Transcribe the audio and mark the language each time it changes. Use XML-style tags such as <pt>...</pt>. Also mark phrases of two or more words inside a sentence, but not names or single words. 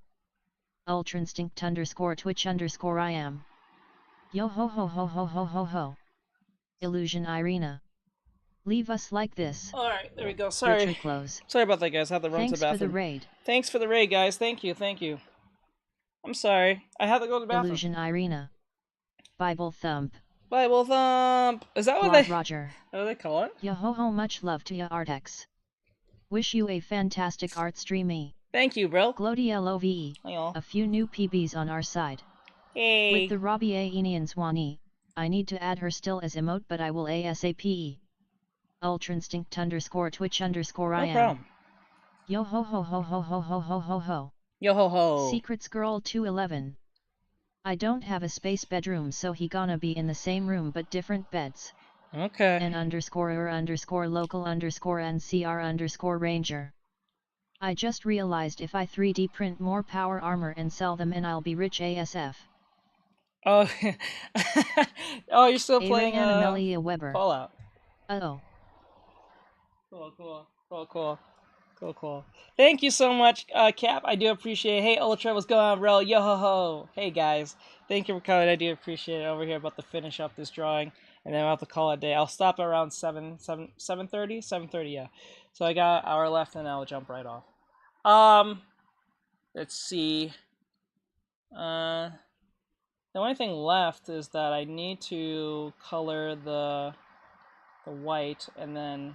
<en>Ultra Instinct _ Twitch _ I am. Yo ho ho ho ho ho ho ho. Illusion Irina. Leave us like this. Alright, there we go. Sorry. Close. Sorry about that, guys. I had to run to the bathroom. Thanks for the raid. Thanks for the raid, guys. Thank you, thank you. I'm sorry. I had to go to the bathroom. Illusion Irina. Bible Thump. Bible Thump. Is that what they... Roger. What do they call it? Yo ho ho, much love to ya, Artex. Wish you a fantastic art streamy. Thank you, bro. Glody LOVE. A few new PBs on our side. Hey. With the Robbie Aenian Swanee, I need to add her still as emote, but I will ASAP. Ultra Instinct _ Twitch _ I am. No problem. Yo ho ho ho ho ho ho ho ho ho. Yo ho ho. Secrets Girl 211. I don't have a space bedroom, so he gonna be in the same room but different beds. Okay. N _ local _ ranger. I just realized if I 3D print more power armor and sell them, and I'll be rich ASF. Oh, oh, you're still playing Amelia Weber. Fallout. Oh. Cool. Thank you so much, Cap. I do appreciate it. Hey, Ultra, what's going on, bro? Yo ho ho. Hey, guys. Thank you for coming. I do appreciate it. Over here, about to finish up this drawing, and then I'll have to call it a day. I'll stop around 7:30, 7:30, yeah. So I got an hour left, and I'll jump right off. Let's see. The only thing left is that I need to color the white, and then</en>